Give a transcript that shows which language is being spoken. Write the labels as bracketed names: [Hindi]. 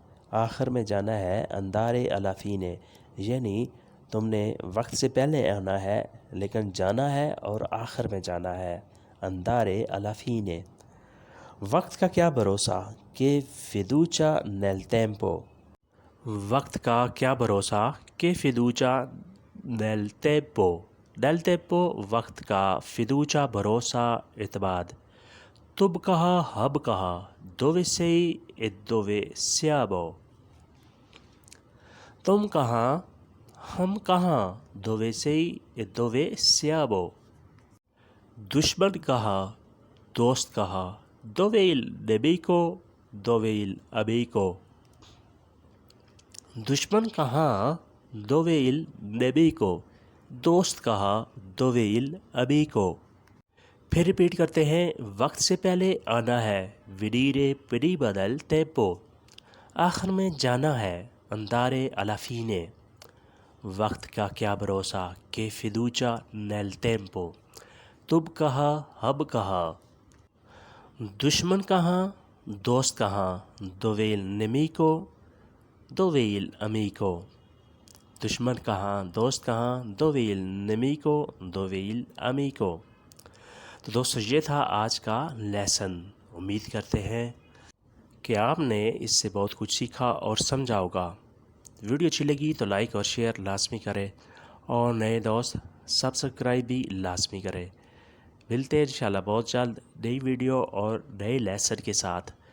[Urdu] آخر میں جانا ہے [Italian] andare alla fine. [Urdu] یعنی تم نے وقت سے پہلے آنا ہے لیکن جانا ہے اور آخر میں جانا ہے andare alla fine. وقت کا کیا بھروسہ [Italian] che fiducia nel tempo. [Urdu] وقت کا کیا بھروسہ [Italian] che fiducia nel tempo. nel tempo [Urdu] وقت کا، fiducia بھروسہ، اعتماد. تم کہاں، ہم کہاں [Italian] dove sei e dove siamo. [Urdu] تم کہاں، ہم کہاں [Italian] dove sei e dove siamo. [Urdu] دشمن کہاں، دوست کہاں [Italian] dove il nemico, dove il amico. [Urdu] دشمن کہاں [Italian] dove il nemico. [Urdu] دوست کہاں [Italian] dove il amico. [Urdu] پھر ریپیٹ کرتے ہیں. وقت سے پہلے آنا ہے [Italian] venire prima del tempo. [Urdu] آخر میں جانا ہے [Italian] andare alla fine. [Urdu] وقت کا کیا بھروسہ کہ [Italian] fiducia nel tempo. [Urdu] تب کہاں اب کہاں. دشمن کہاں دوست کہاں. [Italian] dove il nemico dove il amico. [Urdu] دشمن کہاں دوست کہاں. [Italian] dove il nemico dove il amico. [Urdu] تو دوستو یہ تھا آج کا لیسن. امید کرتے ہیں کہ آپ نے اس سے بہت کچھ سیکھا اور سمجھا ہوگا. ویڈیو اچھی لگی تو لائک اور شیئر لازمی کریں اور نئے دوست سبسکرائب بھی لازمی کریں. ملتے ہیں انشاءاللہ بہت جلد نئی ویڈیو اور نئے لیسن کے ساتھ.